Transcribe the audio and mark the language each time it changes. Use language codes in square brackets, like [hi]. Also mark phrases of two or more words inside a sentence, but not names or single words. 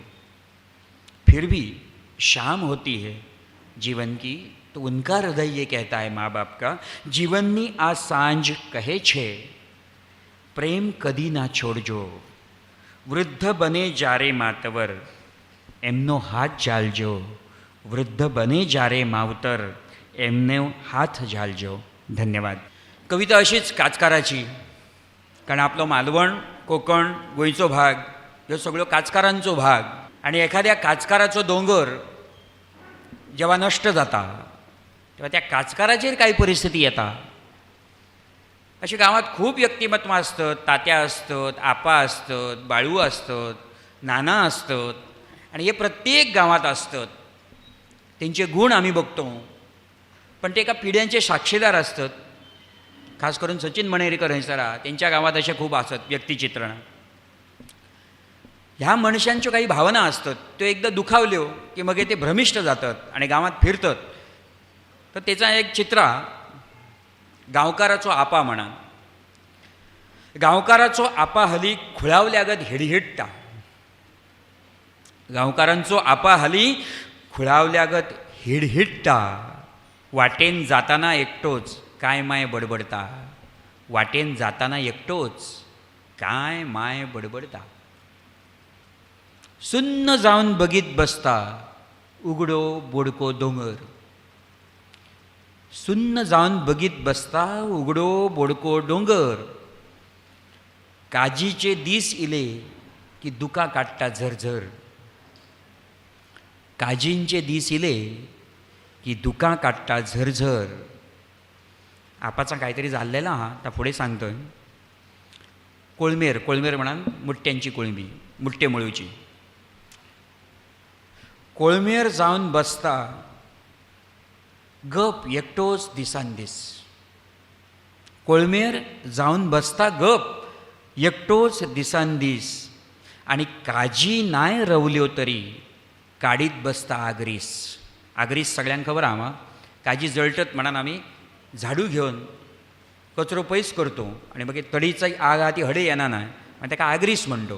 [hi] फिर भी शाम होती है जीवन की, तो उनका हृदय ये कहता है माँ बाप का, [gu] જીવનની આ સાંઝ કહે છે પ્રેમ કદી ના છોડો. વૃદ્ધ બને જ્યારે માતવર, એમનો હાથ ઝાલજો. વૃદ્ધ બને જ્યારે માવતર, એમને હાથ ઝાલજો. धन्यवाद. [kok] कविता अशीच काचकाराची, कारण आपलो मालवण, कोकण, गोंयचो भाग ह्यो सगळ्यो काचकारांचो भाग. आणि एखाद्या काचकाराचो दोंगर जेव्हा नष्ट जाता तेव्हा त्या काचकाराचेर काय परिस्थिती येता. [mr] अशी गावात खूप व्यक्तिमत्वां असतात. तात्या असतात, आपा असतात, बाळू असतात, नाना असतात, आणि हे प्रत्येक गावात असतात. त्यांचे गुण आम्ही बघतो, पण ते एका पिढ्यांचे साक्षीदार असतात. खास करून सचिन मणेरीकर हंसरा, त्यांच्या गावात असे खूप असतात व्यक्तिचित्रण. ह्या मनशांच्यो काही भावना असतात, त्यो एकदा दुखावल्यो की मग ते भ्रमिष्ट जातात आणि गावात फिरतात. तर त्याचा एक चित्र, गांवकाराचो आपा म्हणा. [kok] गांवकाराचो आपा हली खुळावल्यागत हिडहिडटा. गांवकारांचो आपा हली खुळावल्यागत हिडहिडटा. वाटेन जाताना एकटोच काय माय बडबडता. वाटेन जाताना एकटोच काय माय बडबडता. सुन्न जाऊन बघीत बसता उघडो बोडको डोंगर. सुन्न जाऊन बघीत बसता उघडो बोडको डोंगर. काजीचे दीस इले की दुका काढता झरझर. काजींचे दीस इले की दुका काढता झरझर. [mr] आपाचा काहीतरी झालेला हा, आता पुढे सांगतोय. [kok] कोळमेर, कोळमेर म्हणा मुठ्यांची कोळंबी, मुठ्ठे मळूची. कोळमेर जाऊन बसता गप एकटोच दिसान दीस. कोळमेर जाऊन बसता गप एकटोच दिसान दीस आणि काजी नाय रवल्यो तरी काडीत बसता आग्रीस. आग्रीस सगळ्यांक खबर आहा मा, काजी जळटत म्हणून आमी झाडू घेवन कचरो पयस करतो आनी मागीर तडीच आग आहा ती हडे येना ना, मागीर ताका आग्रीस म्हणटो.